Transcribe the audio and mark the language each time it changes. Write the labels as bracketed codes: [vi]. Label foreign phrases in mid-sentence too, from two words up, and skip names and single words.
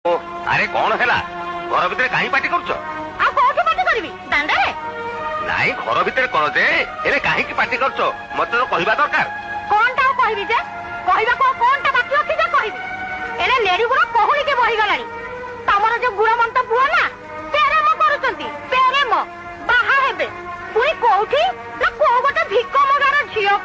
[or] ଆରେ କଣ ହେଲା ଘର ଭିତରେ କାହିଁ ପାଟି କରୁଛ? ଆଉ କୋଉଠି ପାଟି କରିବି ଦାଣ୍ଡରେ? ନାଇଁ ଘର ଭିତରେ କଣ ଯେ ହେଲେ କାହିଁକି ପାଟି କରୁଛ ମତେ ତ କହିବା ଦରକାର। କଣଟା ଆଉ କହିବି ଯେ? କହିବାକୁ ଆଉ କଣଟା ବାକି ଅଛି ଯେ କହିବି? ଏଣେ ନେଡି ଗୁଡ କହୁଣିକେ ବହିଗଲାଣି। ତମର ଯୋଉ ଗୁଣମନ୍ତ ପୁଅ ନା ପ୍ରେମ କରୁଛନ୍ତି, ପ୍ରେମ ବାହା ହେବେ ପୁଣି କୋଉଠି ନା କୋଉ ଗୋଟେ ଭିକ ମଗାର ଝିଅକୁ।